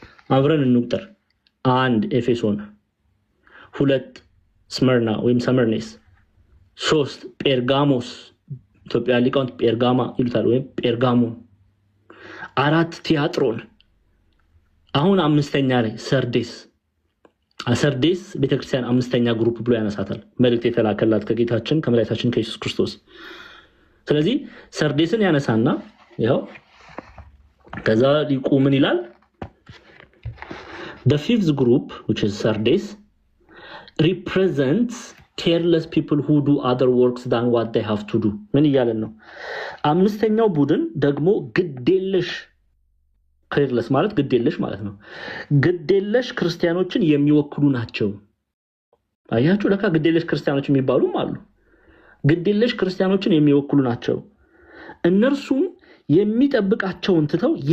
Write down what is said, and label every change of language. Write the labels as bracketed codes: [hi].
[am] አብረን እንቁጠር። 1 ኤፌሶን፣ 2 ስመርና ወይም ሰመርኔስ፣ 3 ጴርጋሞስ፣ ኢትዮጵያ ሊቃውንት ጴርጋማ ይሉታል ወይም ጴርጋሞ፣ 4 ቲያጥሮን፣ አሁን አምስተኛ ላይ ሰርዴስ ቤተክርስቲያን አምስተኛ ግሩፕ ብሎ ያነሳታል። መልእክት የተላከላት ከጌታችን ከመድኃኒታችን ከኢየሱስ ክርስቶስ። ስለዚህ ሰርዴስን ያነሳና ይኸው ከዛ ሊቁ ምን ይላል? [en] The fifth group, which is Sardes, represents careless people who do other works than what they have to do. [am] ምን እያለን ነው? አምስተኛው ቡድን ደግሞ ግዴለሽ፣ careless ማለት ግዴለሽ ማለት ነው። ግዴለሽ ክርስቲያኖችን የሚወክሉ ናቸው። አያችሁ፣ ለካ ግዴለሽ ክርስቲያኖች የሚባሉም አሉ። ግዴለሽ ክርስቲያኖችን የሚወክሉ ናቸው። እነርሱም የሚጠብቃቸውን ትተው